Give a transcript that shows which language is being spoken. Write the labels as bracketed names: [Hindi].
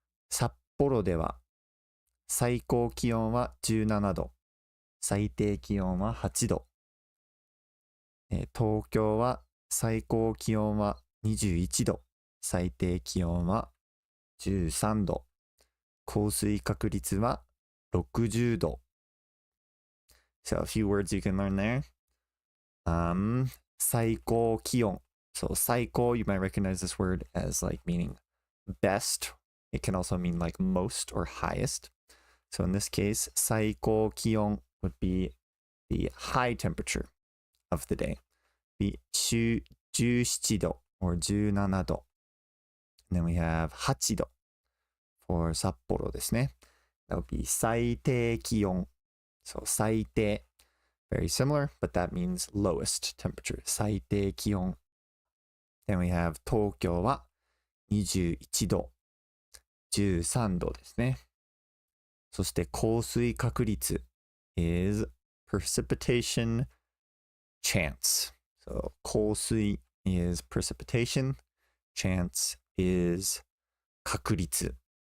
[Japanese] 札幌では最高気温は17度、最低気温は8度。東京は最高気温は21度、最低気温は13度、降水確率は60度。 [English] So a few words you can learn there. [Japanese] 最高気温。 [English] So 最高, you might recognize this word as like meaning best. It can also mean like most or highest. So in this case, 最高気温 would be the high temperature of the day. Be 17度 or 17度. And then we have 8度 for 札幌ですね。 That would be 最低気温. So 最低. Very similar, but that means lowest temperature. [Japanese] 最低気温. Then we have 東京は21度、13度ですね。 [English] そして降水確率 is precipitation chance. So 降水 is precipitation, chance is 確率。